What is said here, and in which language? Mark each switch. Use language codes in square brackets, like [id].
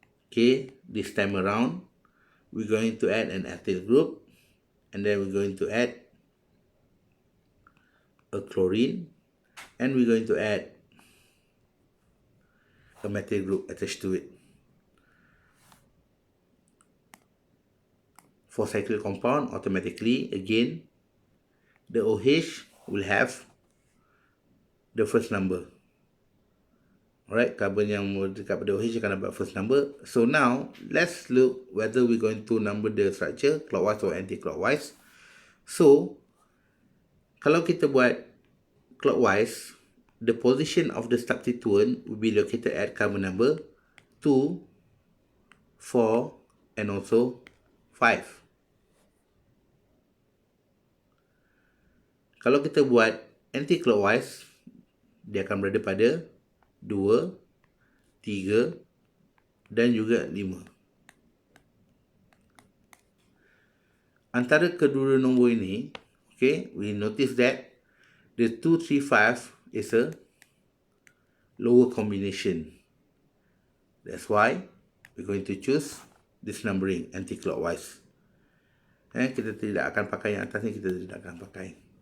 [en] Okay, this time around, we're going to add an ethyl group, and then we're going to add a chlorine, and we're going to add a methyl group attached to it. For cyclic compound, automatically, again, the OH will have the first number. [ms] Alright, carbon yang dekat pada OH akan dapat [en] first number. So now, let's look whether we're going to number the structure clockwise or anti-clockwise. So, [ms] kalau kita buat clockwise, [en] the position of the substituent will be located at carbon number 2, 4, and also 5. [ms] Kalau kita buat anti-clockwise, dia akan berada pada 2, 3 dan juga 5. Antara kedua nombor ini, [en] okay, we notice that the 2, 3, 5 is a lower combination. That's why we're going to choose this numbering anti-clockwise. [ms] Kita tidak akan pakai yang atas ni, kita tidak akan pakai.